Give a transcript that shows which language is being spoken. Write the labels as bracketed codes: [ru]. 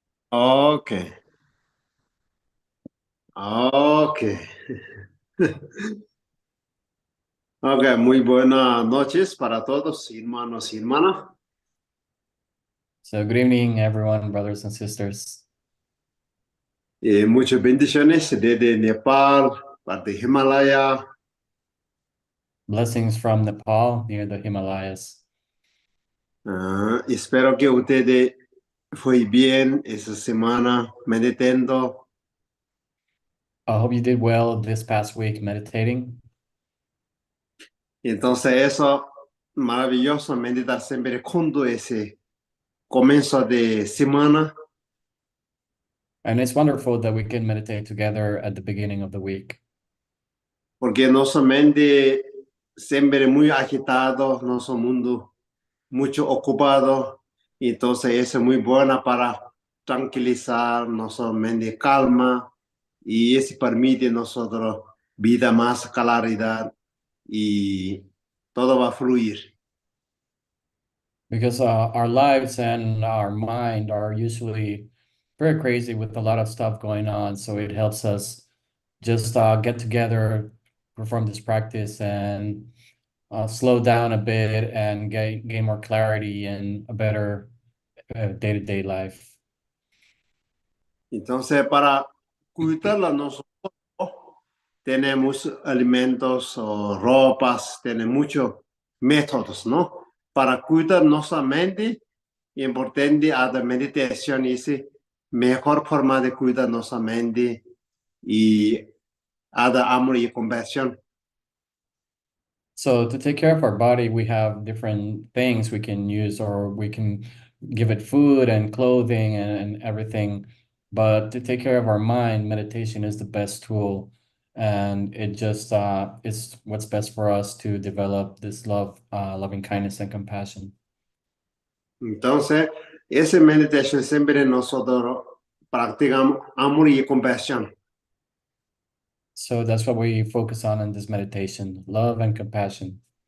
[es] Ok, ok. Ok, muy buenas noches para todos, hermanos y hermanas. [en] So, good evening, everyone, brothers and sisters. [es] Muchas bendiciones desde Nepal, parte de Himalaya. [en] Blessings from Nepal, near the Himalayas. [es] Espero que ustedes fue bien esa semana meditando. [en] I hope you did well this past week meditating. [es] Entonces eso, maravilloso meditar siempre cuando ese comienzo de semana. [en] And it's wonderful that we can meditate together at the beginning of the week. [es] Porque nuestra mente siempre muy agitado, nuestro mundo mucho ocupado, entonces eso es muy buena para tranquilizar nuestra mente, calma, y eso permite a nosotros vida más claridad y todo va a fluir. [en] Because our lives and our mind are usually very crazy with a lot of stuff going on. So it helps us just get together, perform this practice, and slow down a bit and gain more clarity and a better day-to-day life. [es] Entonces, para cuidarla nosotros tenemos alimentos o ropas, tenemos muchos métodos, ¿no? Para cuidar nuestra mente, importante a la meditación es mejor forma de cuidar nuestra mente y a dar amor y compasión. [en] So to take care of our body, we have different things we can use, or we can give it food and clothing and everything. But to take care of our mind, meditation is the best tool. And it just is what's best for us to develop this loving kindness and compassion. [es] Entonces, esa meditación siempre nosotros practicamos amor y compasión. [en] So that's what we focus on in this meditation, love and compassion.